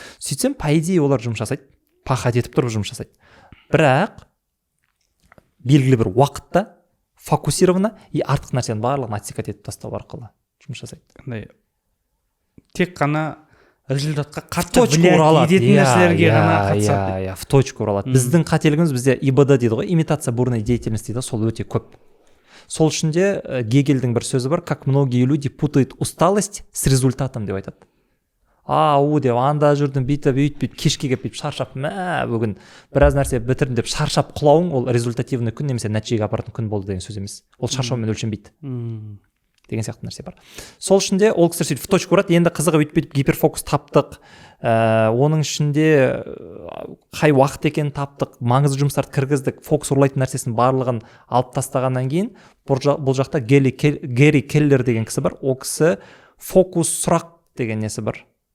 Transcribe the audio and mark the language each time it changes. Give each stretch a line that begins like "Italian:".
Kazakh: Сөйтсем, по идее олар жұмыс жасайды, пахат етіп тұрып жұмыс жасайды. Бірақ белгілі бір уақытта фокусировано и артық нәрсені барлығын отсекать етіп тастау арқылы жұмыс жасайды. Тек қана результатқа қатты влиять ететін нәрселерге ғана қатысады.
Russian: В точку
Kazakh: ұралады. Біздің қателігіміз, бізде ИБД дейді ғой,
Russian: имитация бурной деятельности
Kazakh: дейді, сол өте көп. Сол үшін де Гегельдің бір сөзі бар,
Russian: как многие люди путают усталость с результатом
Kazakh: деп айтады. Деп анда жүрдім, бүйтіп кешке келіп шаршап, бүгін біраз нәрсе бітірдім деп шаршап құлауың, ол результативный күн немесе нәтижеге апаратын күн болды деген сөз емес. Ол шаршаумен өлшенбейді. Деген сияқты нәрсе бар. Сол үшін де ол кісілер сөйтіп
Russian: в точку
Kazakh: ұрады, енді қызығы бүйтіп гиперфокус таптық, оның ішінде қай уақыт екенін таптық, маңызды жұмыстарды кіргіздік, фокус ұрлайтын нәрсесін барлығын алып тастағаннан кейін, бұл жақта Гэри Келлер деген кісі бар, ол кісі фокус сұрақ деген несі бар.